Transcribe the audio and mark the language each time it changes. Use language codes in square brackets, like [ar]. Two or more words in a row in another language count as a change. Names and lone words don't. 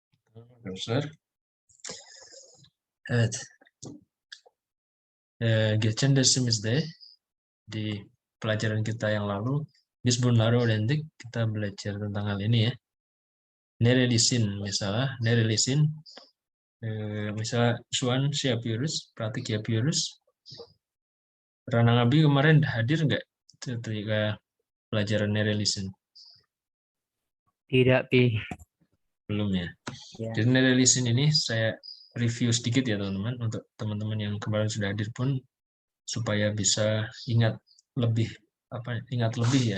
[tr] Arkadaşlar. Evet. Geçen dersimizde [id] di pelajaran kita yang lalu, [tr] biz bunları öğrendik. [id] Kita belajar tentang hal ini ya. Nerelisin misalnya, nerelisin. [tr] Misalnya şu an şey yapıyoruz, pratik yapıyoruz. [id] Rana Abi kemarin hadir nggak ketika pelajaran nerelisin? Tidak, Pi. Belum ya. Ya. Jadi nerelisin ini saya review sedikit ya teman-teman, untuk teman-teman yang kemarin sudah hadir pun supaya bisa ingat lebih ya.